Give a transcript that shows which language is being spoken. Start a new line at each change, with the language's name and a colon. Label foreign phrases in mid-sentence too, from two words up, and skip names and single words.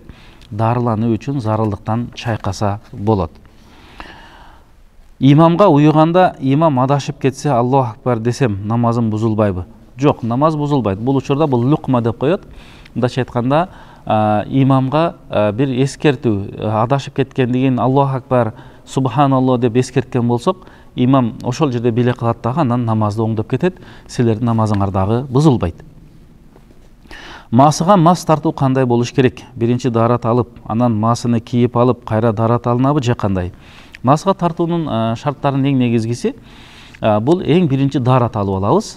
Kyrgyz: Дарылануу үчүн зарылдыктан чайкаса болот. Имамга уйганда имам адашып кетсе,
Arabic: الله أكبر
Kyrgyz: десем, намазым бузулбайбы? Жок, намаз бузулбайт. Бул учурда бул лукма деп коет. Мындайча айтканда, имамга бир эскертүү, адашып кеткендигин
Arabic: الله أكبر,
Kyrgyz: субханаллах деп эскерткен болсок, имам ошол жерде биле кылат дагы, анан намазды оңдоп кетет, силердин намазыңар дагы бузулбайт. Масыга мас тартуу кандай болуш керек? Биринчи дарат алып, анан масыны кийип алып, кайра дарат алынабы же кандай? Масыга тартуунун шарттарынын эң негизгиси бул эң биринчи дарат алып алабыз.